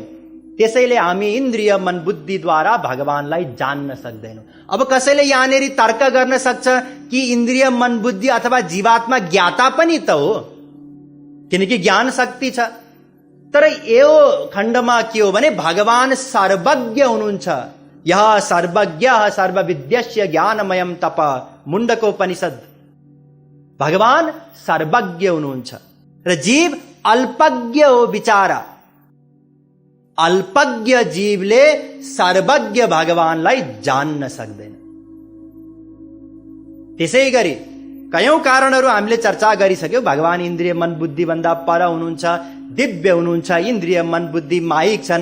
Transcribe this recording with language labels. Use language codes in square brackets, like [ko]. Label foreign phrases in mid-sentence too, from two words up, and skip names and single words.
[ne] त्यसैले हामी इन्द्रिय मन बुद्धिद्वारा भगवानलाई जान्न सक्दैनौं। अब कसैले यहाँनेरि तर्क गर्न सक्छ कि इन्द्रिय मन बुद्धि अथवा जीवात्मा ज्ञाता पनि त हो, किनकि ज्ञान शक्ति छ। तर यो खण्डमा के हो भने भगवान सर्वज्ञ हुनुहुन्छ। [sa] यः सर्वज्ञः सर्वविद्यस्य ज्ञानमयं तप, मुण्डकोपनिषद। [ne] भगवान सर्वज्ञ हुनुहुन्छ र जीव अल्पज्ञ हो बिचारा। अल्पज्ञ जीवले सर्वज्ञ भगवानलाई जान्न सक्दैन। त्यसैगरी कयौं कारणहरू हामीले चर्चा गरिसक्यौं। भगवान इन्द्रिय मन बुद्धि भन्दा पर हुनुहुन्छ, दिव्य हुनुहुन्छ, इन्द्रिय मन बुद्धि माइक छन्।